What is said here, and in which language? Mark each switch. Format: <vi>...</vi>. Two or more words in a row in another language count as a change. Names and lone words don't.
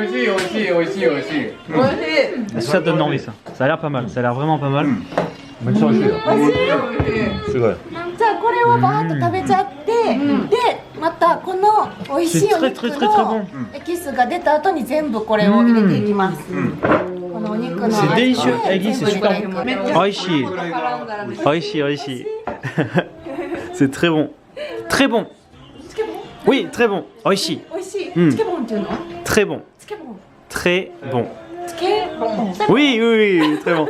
<fr>Ça te donne envie ça. Ça a l'air pas mal, ça a l'air vraiment pas mal. C'est vrai. C'est très bon.</fr> <ja>エキスが出た後に全部これを入れていきます。このお肉</ja> <fr>C'est délicieux. Eggy, c'est super bon. Oishi.</fr> <ja>おいしい、おいしい.</ja> <fr>C'est très bon. Très bon. Oui, très bon. Oishi. Très bon. Très bon. Oui, oui, oui, très bon.</fr>